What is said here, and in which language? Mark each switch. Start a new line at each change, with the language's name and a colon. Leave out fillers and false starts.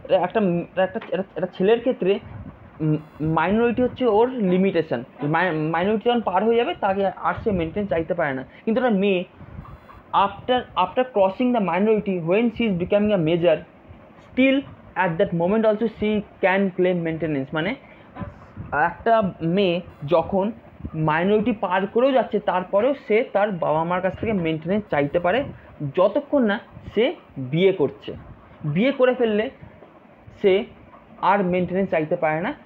Bangla: একটা ছেলের ক্ষেত্রে মাইনরিটি হচ্ছে ওর লিমিটেশন, মাইনরিটি যখন পার হয়ে যাবে তাকে আর সে মেনটেন চাইতে পারে না। কিন্তু একটা মেয়ে
English: after crossing the minority, when she is becoming a major, still at that moment also she can claim maintenance।
Bangla: মানে একটা মেয়ে যখন মাইনরিটি পার করেও যাচ্ছে তারপরেও সে তার বাবা মার কাছ থেকে মেনটেনেন্স চাইতে পারে যতক্ষণ না সে বিয়ে করছে। বিয়ে করে ফেললে সে আর মেনটেনেন্স চাইতে পারে না।